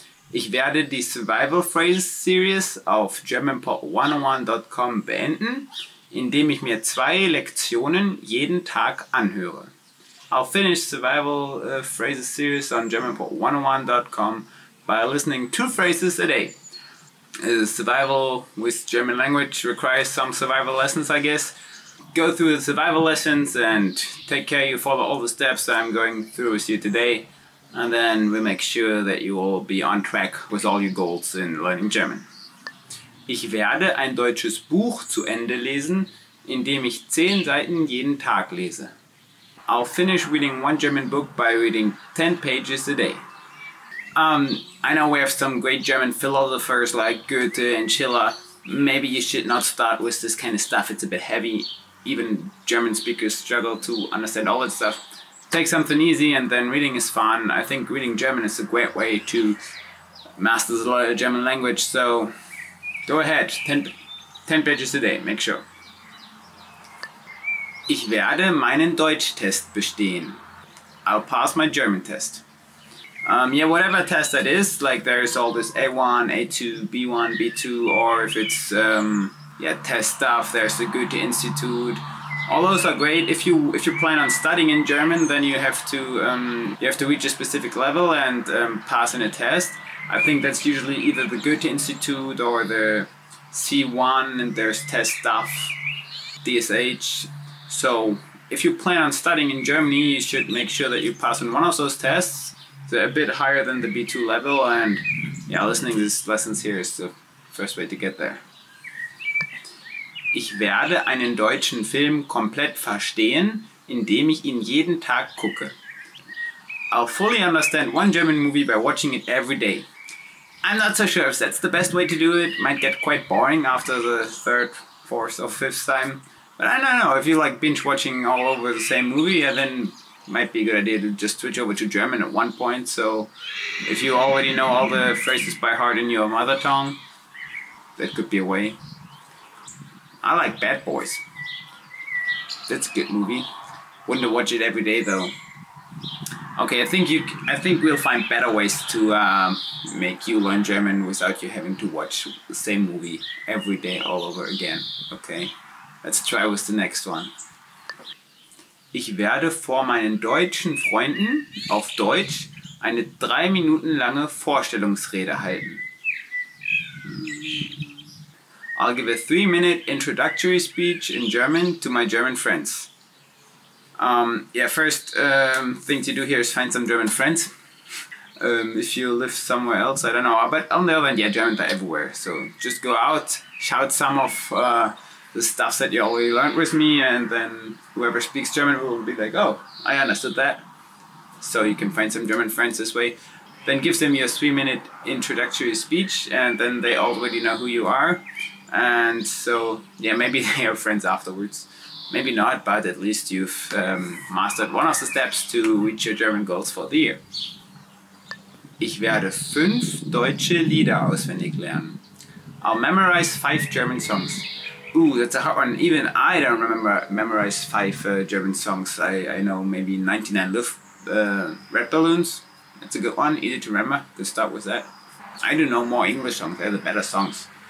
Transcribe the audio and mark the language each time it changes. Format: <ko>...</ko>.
<de>Ich werde die Survival Phrases Series auf GermanPod101.com beenden, indem ich mir 2 Lektionen jeden Tag anhöre.</de> <en>I'll finish Survival Phrases Series on GermanPod101.com by listening 2 phrases a day. Survival with German language requires some survival lessons, I guess. Go through the survival lessons and take care you follow all the steps I'm going through with you today, and then we'll make sure that you will be on track with all your goals in learning German.</en> <de>Ich werde ein deutsches Buch zu Ende lesen, indem ich 10 Seiten jeden Tag lese.</de> <en>I'll finish reading 1 German book by reading 10 pages a day. I know we have some great German philosophers like Goethe and Schiller. Maybe you should not start with this kind of stuff, it's a bit heavy. Even German speakers struggle to understand all that stuff. Take something easy and then reading is fun. I think reading German is a great way to master the German language, so go ahead, 10 pages a day, make sure.</en> <de>Ich werde meinen Deutschtest bestehen.</de> <en>I'll pass my German test. Yeah, whatever test that is, like there's all this A1, A2, B1, B2, or if it's test stuff, there's the Goethe Institute. All those are great. If you plan on studying in German, then you have to reach a specific level and pass in a test. I think that's usually either the Goethe Institute or the C1, and there's test stuff, DSH. So if you plan on studying in Germany, you should make sure that you pass on one of those tests. They're a bit higher than the B2 level, and yeah, listening to these lessons here is the first way to get there.</en> <de>Ich werde einen deutschen Film komplett verstehen, indem ich ihn jeden Tag gucke.</de> <en>I'll fully understand 1 German movie by watching it every day. I'm not so sure if that's the best way to do it. Might get quite boring after the 3rd, 4th or 5th time. But I don't know, if you like binge watching all over the same movie, then it might be a good idea to just switch over to German at one point. So if you already know all the phrases by heart in your mother tongue, that could be a way. I like Bad Boys. That's a good movie. Wouldn't watch it every day though. Okay, I think we'll find better ways to make you learn German without you having to watch the same movie every day all over again. Okay, let's try with the next one.</en> <de>Ich werde vor meinen deutschen Freunden auf Deutsch eine 3 Minuten lange Vorstellungsrede halten.</de> <en>I'll give a 3-minute introductory speech in German to my German friends. First thing to do here is find some German friends. If you live somewhere else, I don't know. But on the other hand, yeah, Germans are everywhere. So just go out, shout some of the stuff that you already learned with me, and then whoever speaks German will be like, oh, I understood that. So you can find some German friends this way. Then give them your 3-minute introductory speech, and then they already know who you are. And so, yeah, maybe they are friends afterwards. Maybe not, but at least you've mastered one of the steps to reach your German goals for the year.</en> <de>Ich werde 5 deutsche Lieder auswendig lernen.</de> <en>I'll memorize 5 German songs. Ooh, that's a hard one. Even I don't memorize 5 German songs. I know maybe 99 Red Balloons. That's a good one, easy to remember. Could start with that. I do know more English songs, they're the better songs.</en>